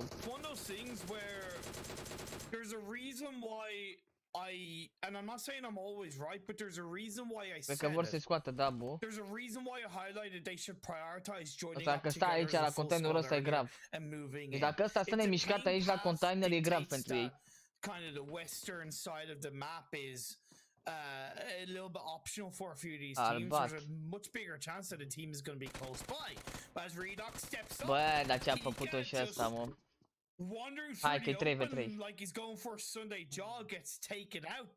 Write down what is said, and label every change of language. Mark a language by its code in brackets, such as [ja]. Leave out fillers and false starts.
[en] One of those things where there's a reason why and I'm not saying I'm always right, but there's a reason why I said [ro] că vor să scoată double. [en] There's a reason why I highlighted they should prioritize joining up together. [ro] Dacă stai aici la containerul ăsta e grav. Deci dacă ăsta stă nemișcat aici la container e grav pentru ei. [en] Kind of the western side of the map is a little bit optional for a few of these teams. There's a much bigger chance that a team is going to be close by. But as Redox steps up, [ro] bă, dar ce-a făcut-o și ăsta, mă. Hai că-i 3v3. [en] Like he's going for a Sunday jog, gets taken out.